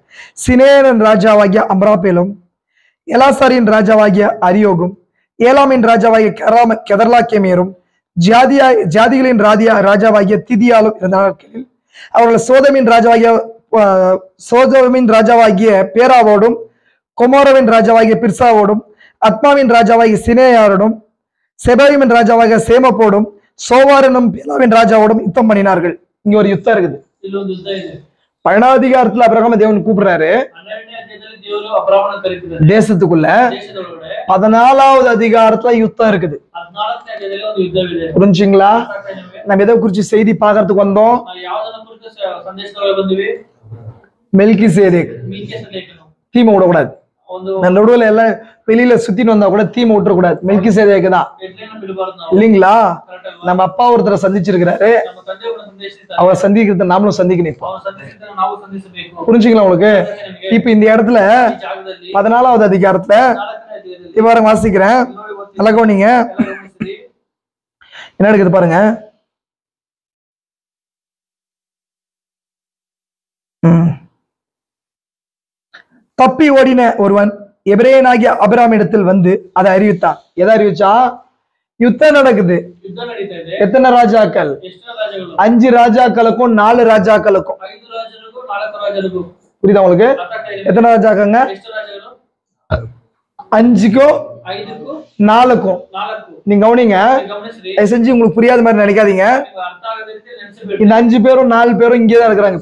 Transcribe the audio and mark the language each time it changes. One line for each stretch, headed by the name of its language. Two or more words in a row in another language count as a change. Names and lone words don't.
Tamil: சினேரின் ராஜாவாகிய அம்ராபேலும், எலாசாரின் ராஜாவாகிய அரியோகும், ஏலாமின் ராஜாவாகிய கெதர்லாக்கேமியரும், ஜாதிகளின் ராஜாவாகிய திதியாலும் இருந்த நாட்களில் அவர்கள் சோதோமின் ராஜாவாகிய பேராவோடும், கொமோரவின் ராஜாவாகிய பிர்சாவோடும், அத்மாவின் ராஜாவாகிய சினேயாரோடும், செபாயிமின் ராஜாவாகிய சேமப்போடும், சோவாரனும் பேலாவின் ராஜாவோடும் யுத்தம் பண்ணினார்கள். இங்க ஒரு யுத்தம் இருக்குது.
Kannada: ಇಲ್ಲೊಂದು ಯುದ್ಧ ಇದೆ.
Tamil: 12 அபிரகாம தேவன் கூப்பிடுறாரு
Kannada: 12ನೇ ಅಧ್ಯಾಯದಲ್ಲಿ ದೇವರು ಅಬ್ರಾಮನ ಕರೀತಿದ್ದಾರೆ.
Tamil: தேசத்துக்குள்ள.
Kannada: ದೇಶದೊಳಗಡೆ
Tamil: 14வது அதிகாரத்துல யுத்தம் இருக்குது.
Kannada: 14ನೇ ಅಧ್ಯಾಯದಲ್ಲಿ ಒಂದು ಯುದ್ಧವಿದೆ.
Tamil: புரிஞ்சுங்களா? நம்ம எதை குறிச்சு செய்தி பார்க்கறதுக்கு வந்தோம்?
Kannada: ನಾವು ಯಾವುದನ್ನ ಕುರಿತು ಸಂದೇಶದೊಳಗೆ ಬಂದಿವಿ?
Tamil: மெல்கிசேதேக்.
Kannada: ಮೆಲ್ಕಿಸೆದೇಕನು.
Tamil: தீமை விடக்கூடாது.
Kannada: ಒಂದು
Tamil: நடுவுல எல்லாம் வெளியில சுத்தின்னு வந்தா கூட தீமை விட்டுறக்கூடாது. மெல்கிசேதேக்கு தான்
Kannada: ಎಡ್ಲೆನ ಬಿಡಬಾರದು ನಾವು.
Tamil: இல்லைங்களா?
Kannada: ಕರೆಕ್ಟ್ ಅಲ್ವಾ?
Tamil: நம்ம அப்பா ஒருத்தரை சந்திச்சிருக்கிறாரு,
Kannada: ನಮ್ಮ ತಂದೆಯವರನ್ನು ಸಂದೇಶಿಸಿದ್ದಾರೆ.
Tamil: அவர் சந்திக்கிறத நாமளும் சந்திக்கணும். இப்போ
Kannada: ಅವನು ಸಂದೇಶಿಸಿದ್ದನ್ನು ನಾವು ಸಂದೇಶಿಸಬೇಕು.
Tamil: புரிஞ்சுங்களா உங்களுக்கு? இப்ப இந்த இடத்துல
Kannada: ಈ ಜಾಗದಲ್ಲಿ
Tamil: 14வது அதிகாரத்துல
Kannada: 14ನೇ ಅಧ್ಯಾಯದಲ್ಲಿ
Tamil: இப்ப பாருங்க, வாசிக்கிறேன்,
Kannada: ನೋಡಿ ಓದ್ತೀನಿ.
Tamil: நல்லா கவனிங்க,
Kannada: ಎಲ್ಲ ಗಮನಿಸಿರಿ.
Tamil: என்ன இருக்குது பாருங்க. தப்பி ஓடின ஒருவன் எபிரேயனாகிய அபிராமிடத்தில் வந்து அதை அறிவித்தான். எதை அறிவிச்சா? யுத்தம் நடக்குது.
Kannada: ಯುದ್ಧ ನಡೀತಾ ಇದೆ.
Tamil: எத்தனை ராஜாக்கள்?
Kannada: ಎಷ್ಟು ರಾಜಗಳು?
Tamil: 5 ராஜாக்களுக்கும் 4 ராஜாக்களுக்கும்.
Kannada: 5 ರಾಜರಿಗೂ 4 ರಾಜರಿಗೂ.
Tamil: புரியுதா உங்களுக்கு? எத்தனை ராஜாக்கங்க? 5க்கும் 4க்கும். நீங்க கவனிங்க, செஞ்சு உங்களுக்கு புரியாத மாதிரி நினைக்காதீங்க. இந்த 5 பேரும் 4 பேரும் இங்கேதான் இருக்கிறாங்க.